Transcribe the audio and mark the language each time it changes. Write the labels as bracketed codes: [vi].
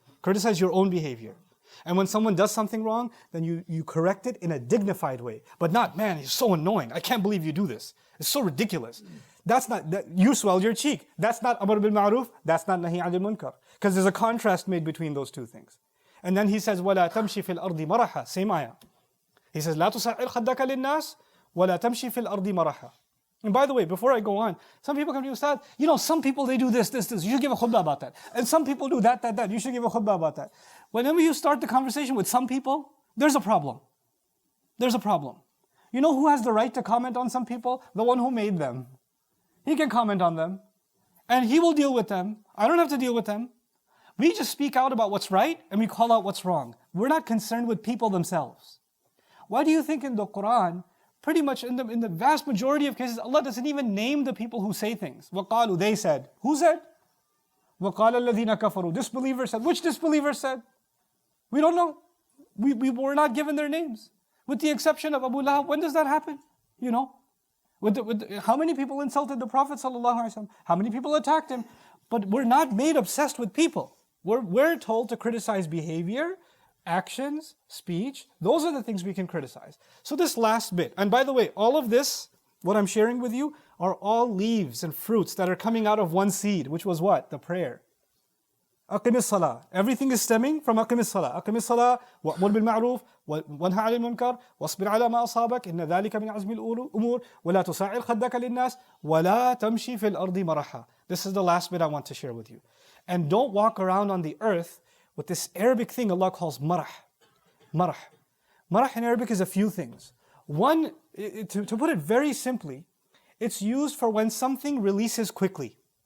[en] Criticize your own behavior. And when someone does something wrong, then you correct it in a dignified way. But not, man, he's so annoying. I can't believe you do this. It's so ridiculous. You swell your cheek. That's not amr bil ma'ruf. That's not nahi 'anil munkar. Because there's a contrast made between those two things. And then he says, [ar] وَلَا تَمْشِ فِي الْأَرْضِ مَرَحًا. [en] Same ayah. He says, [ar] لَا تُصَعِّرْ خَدَّكَ لِلنَّاسِ وَلَا تَمْشِ فِي الْأَرْضِ مَرَحًا. [en] And by the way, before I go on, some people come to you, Ustad, some people, they do this. You should give a khutbah about that. And some people do that. You should give a khutbah about that. Whenever you start the conversation with some people, there's a problem. There's a problem. You know who has the right to comment on some people? The one who made them. He can comment on them. And he will deal with them. I don't have to deal with them. We just speak out about what's right and we call out what's wrong. We're not concerned with people themselves. Why do you think in the Quran, pretty much in the vast majority of cases, Allah doesn't even name the people who say things? [ar] وَقَالُوا, [en] they said. Who said? [ar] وَقَالَ الَّذِينَ كَفَرُوا, [en] disbeliever said. Which disbeliever said? We don't know. We were not given their names. With the exception of Abu Lahab. When does that happen? You know? How many people insulted the Prophet ﷺ? How many people attacked him? But we're not made obsessed with people. We're told to criticize behavior, actions, speech. Those are the things we can criticize. So this last bit, and by the way, all of this, what I'm sharing with you, are all leaves and fruits that are coming out of one seed, which was what? The prayer. [ar] أقم الصلاة. [en] Everything is stemming from [ar] أقم الصلاة. أقم الصلاة وأمر بالمعروف وانهى عن المنكر واصبر على ما أصابك إن ذلك من عزم الأمور ولا تصعر خدك للناس ولا تمشي في الأرض مرحا. [en] This is the last bit I want to share with you. And don't walk around on the earth with this Arabic thing Allah calls marah. Marah. Marah in Arabic is a few things. One, to put it very simply, it's used for when something releases quickly.